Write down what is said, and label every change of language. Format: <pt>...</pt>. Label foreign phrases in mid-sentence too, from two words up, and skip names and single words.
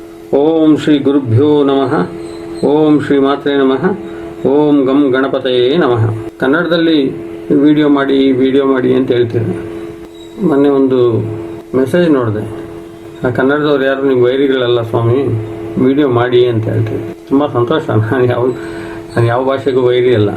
<sa>ಓಂ ಶ್ರೀ ಗುರುಭ್ಯೋ ನಮಃ. ಓಂ ಶ್ರೀ ಮಾತ್ರೇ ನಮಃ. ಓಂ ಗಂ ಗಣಪತಯೇ ನಮಃ.</sa> <kn>ಕನ್ನಡದಲ್ಲಿ ವಿಡಿಯೋ ಮಾಡಿ ಅಂತ ಹೇಳ್ತೀರಿ. ಮೊನ್ನೆ ಒಂದು ಮೆಸೇಜ್ ನೋಡಿದೆ, ಆ ಕನ್ನಡದವ್ರು ಯಾರು ನೀವು ವೈರಿಗಳಲ್ಲ ಸ್ವಾಮಿ, ವಿಡಿಯೋ ಮಾಡಿ ಅಂತ ಹೇಳ್ತೀವಿ. ತುಂಬ ಸಂತೋಷ. ನಾನು ಯಾವ ಭಾಷೆಗೂ ವೈರಿ ಅಲ್ಲ.</kn>